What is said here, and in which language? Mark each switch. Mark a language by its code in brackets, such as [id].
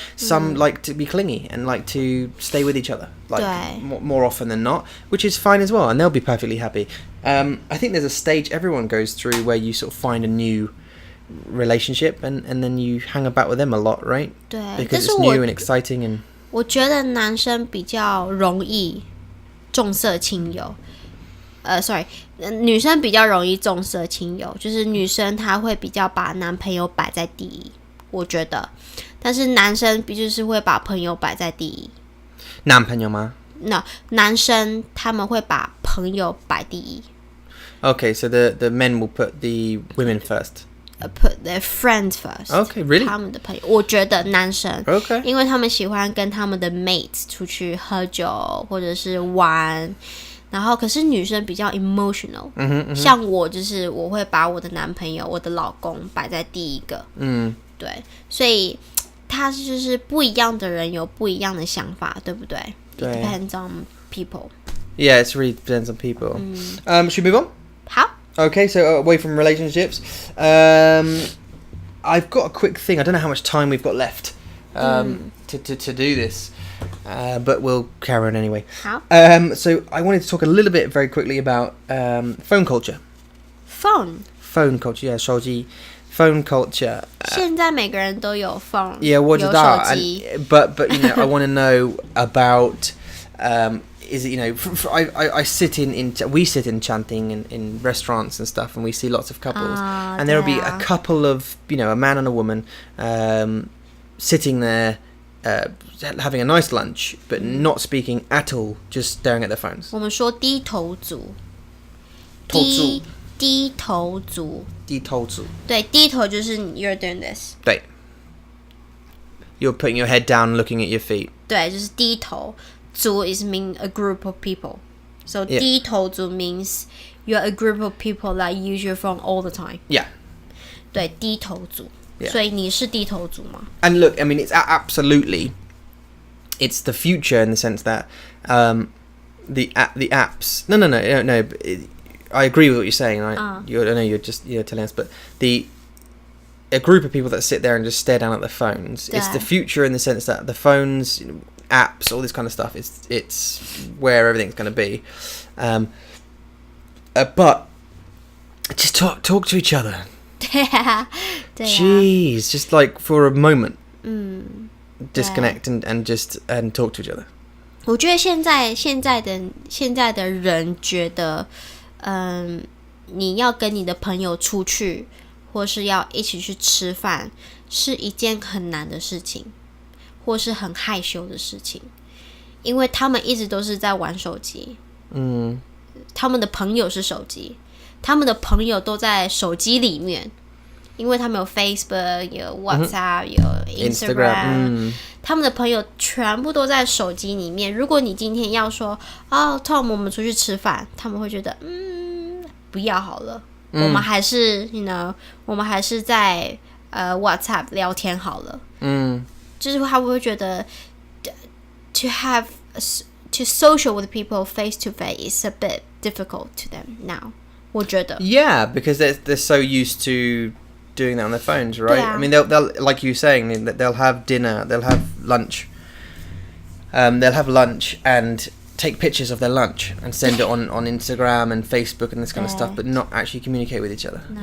[en] Some like to be clingy and like to stay with each other, more often than not, which is fine as well, and they'll be perfectly happy. I think there's a stage everyone goes through where you sort of find a new relationship and then you hang about with them a lot, right? [zh] 对 [en] Because it's new and exciting and [zh] 我觉得男生比较容易重色轻友， [en] sorry， [zh] 女生比较容易重色轻友，就是女生她会比较把男朋友摆在第一，我觉得，但是男生就是会把朋友摆在第一。男朋友吗？ [en] No， [zh] 男生他们会把朋友摆第一。 [en] Okay, so the men will put the women first. Put their friends first. Okay, really? [zh] 他们的朋友，我觉得男生 [en] Okay. [zh] 因为他们喜欢跟他们的 mates 出去喝酒或者是玩，然后可是女生比较 emotional， 像我就是我会把我的男朋友、我的老公摆在第一个，对，所以他就是不一样的人有不一样的想法，对不对？对 [en] It depends on people. Yeah, it really depends on people. Should we move on? [zh] 好。 [en] Okay, so away from relationships, I've got a quick thing. I don't know how much time we've got left to do this, but we'll carry on anyway. How? So I wanted to talk a little bit very quickly about phone culture. Phone culture, yeah, 手机 phone culture. [zh] 现在每个人都有 phone. [en] Yeah, [zh] 我知道. 有手机 [en] But I want to know about. Is it I sit we sit in chanting in restaurants and stuff, and we see lots of couples, and there will be a couple of a man and a woman sitting there having a nice lunch but not speaking at all, just staring at their phones. [zh] 我们说低头族，低头族，对，低头就是 [en] you're doing this， [zh] 对 [en] You're putting your head down, looking at your feet. [zh] 对，就是低头。 [en] 族 is mean a group of people. So 低头族 means you're a group of people that use your phone all the time. Yeah. [zh] 对，低头族。 [en] Yeah. [zh] 所以你是低头族吗？ [en] And look, I mean, it's absolutely, it's the future in the sense that the apps. No. I agree with what you're saying. Right? I know you're telling us, but a group of people that sit there and just stare down at their phones. It's the future in the sense that the phones, apps, all this kind of stuff. It's where everything's going to be. But just talk to each other. [zh] 对啊 [en] Jeez, just like for a moment, disconnect and just talk to each other. [zh] 我觉得现在的人觉得，你要跟你的朋友出去，或是要一起去吃饭，是一件很难的事情，或是很害羞的事情，因为他们一直都是在玩手机。他们的朋友是手机，他们的朋友都在手机里面，因为他们有 Facebook 有 WhatsApp 有 Instagram 他们的朋友全部都在手机里面。如果你今天要说Tom 我们出去吃饭，他们会觉得不要好了，我们还是我们还是在WhatsApp 聊天好了。就是他们会觉得 [en] to social with people face to face is a bit difficult to them now. [zh] 我觉得 [en] Yeah, because they're so used to doing that on their phones, right? I mean, they'll like you were saying, they'll have dinner, they'll have lunch, and take pictures of their lunch and send it on Instagram and Facebook and this kind of stuff, but not actually communicate with each other.